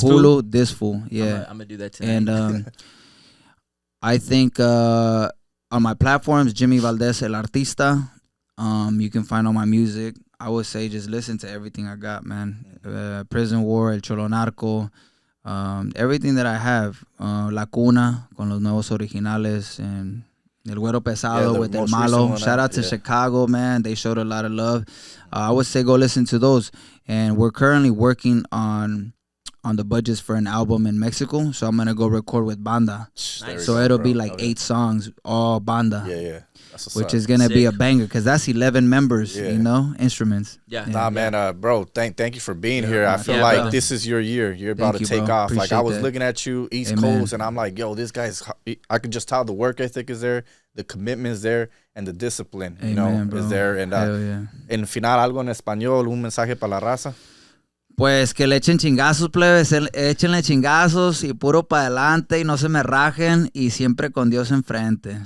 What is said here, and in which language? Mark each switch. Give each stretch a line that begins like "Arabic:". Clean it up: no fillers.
English: Hulu, Fool? This Fool, yeah. I'm gonna do that tonight. And I think on my platforms, Jimmy Valdez El Artista. You can find all my music. I would say just listen to everything I got, man. Prison War, El Cholo Narco, everything that I have. La Cuna, con los nuevos originales, and El Güero Pesado with El Malo. Shout out to Chicago, man. They showed a lot of love. I would say go listen to those. And we're currently working on the budgets for an album in Mexico. So I'm going to go record with Banda. Nice. So it'll be like 8 songs, all Banda. Yeah. Which is gonna be a banger because that's 11 members, instruments. Yeah. Nah, man, bro, thank you for being here. I feel like brother. This is your year. You're about to take off. Appreciate like I was that. looking at you, East Coast, and I'm like, yo, this guy's. I could just tell the work ethic is there, the commitment is there, and the discipline, Amen, bro. is there. And Hell yeah.
Spanish: en final algo en español, un mensaje para la raza. Pues que le echen chingazos, plebes, échenle chingazos y puro para adelante y no se me rajen y siempre con Dios enfrente.